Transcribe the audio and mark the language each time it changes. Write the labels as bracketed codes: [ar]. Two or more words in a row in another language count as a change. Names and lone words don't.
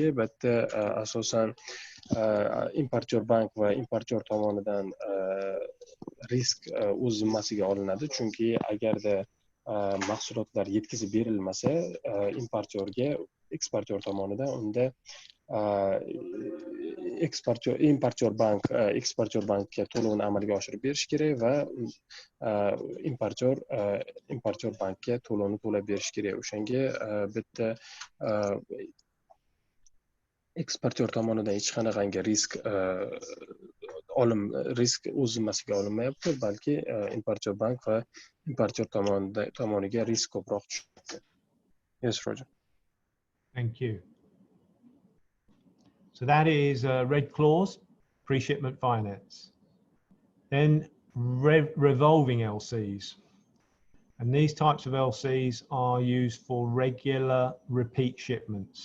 [uz] Bitta asosan importyor bank va importyor tomonidan risk o'z zimmasiga olinadi, chunki agarda mahsulotlar yetkazib berilmasa eksportyor tomonidan, unda importyor bankka to'lovni amalga oshirib berish kerak va importyor bankka to'lovni to'lab berish kerak. O'shanga bitta eksportyor tomonidan hech qanaqangi risk o'z zimmasiga olinmayapti, balki importyor bank va importyor tomoniga risk ko'proq tushadi. [en] Yes, Roger. Thank you. So that is Red Clause, pre-shipment finance. Then revolving LCs. And these types of LCs are used for regular repeat shipments.